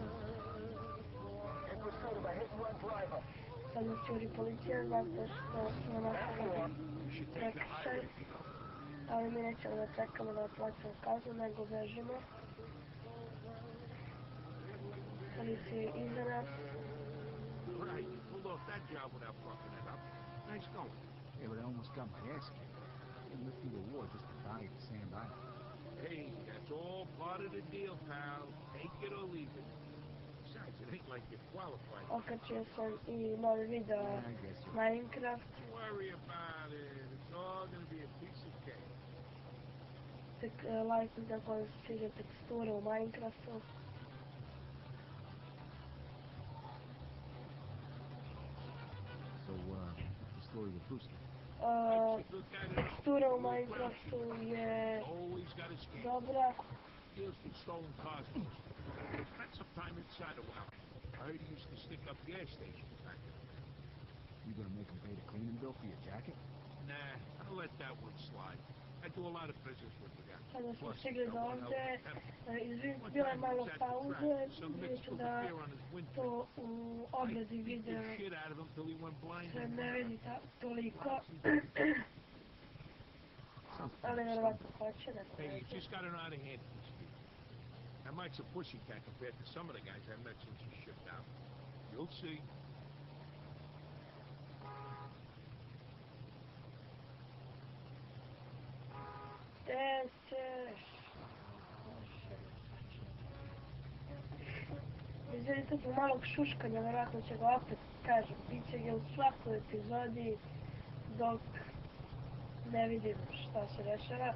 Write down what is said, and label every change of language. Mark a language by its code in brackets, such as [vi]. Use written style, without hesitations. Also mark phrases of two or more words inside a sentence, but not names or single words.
[sr] Sad nas juri policija zato što smo napravili prekršaj, ali mi nećemo da čekamo da platimo kaznu, nego bežimo. Policija je iza nas. [en] Yeah, but I almost got my ass kicked. I lived through the war just to die at Sand Island. Hey, that's all part of the deal, pal. Take it or leave it. Besides, it ain't like you're qualified. [sr] Okačio sam i novi video Minecraft. [en] Don't worry about it. It's all gonna be a piece of cake. [sr] Tek lajkujte ako vam se sviđa teksture u Minecraftu. [en] So, what's the story with Brewski? [sr] Tekstura u Minecraftu je dobra. [en] Deals with stolen cars. Spent some time inside a while. I heard he used to stick up gas stations back then. You gonna make him pay the cleaning bill for your jacket? Nah, I'll let that one slide. I do a lot of business with the guy. [sr] Sada smo stigli do ovdje, bila je malo pauze, vidjet ću da to u obradi videa se ne vidi toliko, ali vjerovatno hoće da se [en] Hey, you [sr] vidi. [en] just got an out of hand piece. That Mike's a pussycat compared to some of the guys I've met since he shipped out. You'll see. [sr] Gdje ćeš? Vidite tu malog šuškanja, vjerojatno će ga opet, kažem, bit će ga u svakoj epizodi dok ne vidim šta se dešava.